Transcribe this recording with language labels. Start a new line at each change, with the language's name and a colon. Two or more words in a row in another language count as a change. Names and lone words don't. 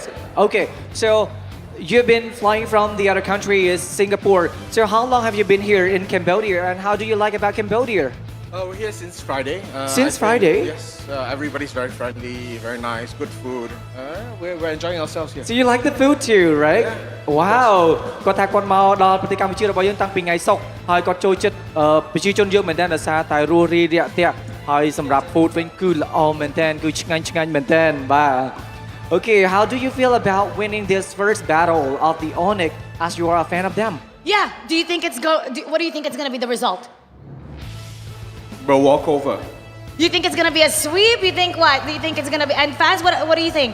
English: Okay, so you've been flying from the other country is Singapore. So how long have you been here in Cambodia and how do you like about Cambodia? We're here since Friday. Since I think, Friday? Yes. Everybody's very friendly, very nice, good food. We're enjoying ourselves here. So you like the food too, right?
Khmer: Wow គាត់ថាគាត់មកដល់ប្រទេសកម្ពុជារបស់យើងតាំងពីថ្ងៃសុក្រហើយគាត់ចូលចិត្តប្រជាជនយើងមែនតើដោយសារតែរស់រីរាក់ទាក់ហើយសម្រាប់ food វិញគឺល្អមែនតើគឺឆ្ងាញ់មែនតើបាទ
English: Okay, how do you feel about winning this first battle of the ONIC as you are a fan of them? Yeah, what do you think it's going to be the result? We'll walk over. You think it's going to be a sweep? You think what? Do you think it's going to be... And fans, what do you think?